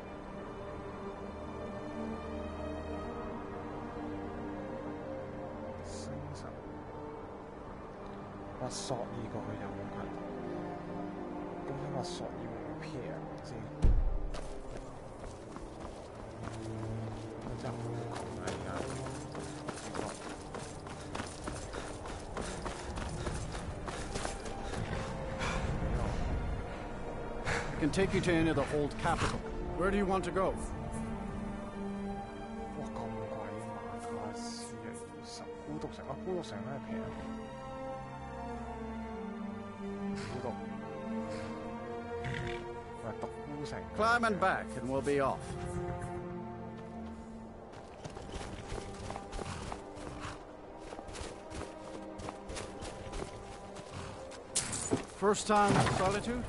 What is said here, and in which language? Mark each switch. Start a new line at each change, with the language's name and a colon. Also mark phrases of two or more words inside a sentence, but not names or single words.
Cantonese: 星神，滑索爾過去有冇近？究竟滑索爾會唔會平先？真係好窮啊！而家。
English: I can take you to any of the old capital. Where do you want to go? 哇！
Cantonese: 咁貴馬卡斯啊，20孤獨城啊，孤獨城都係平。孤獨，唔係獨孤城。
English: Climb and back, and we'll be off. First time in Solitude?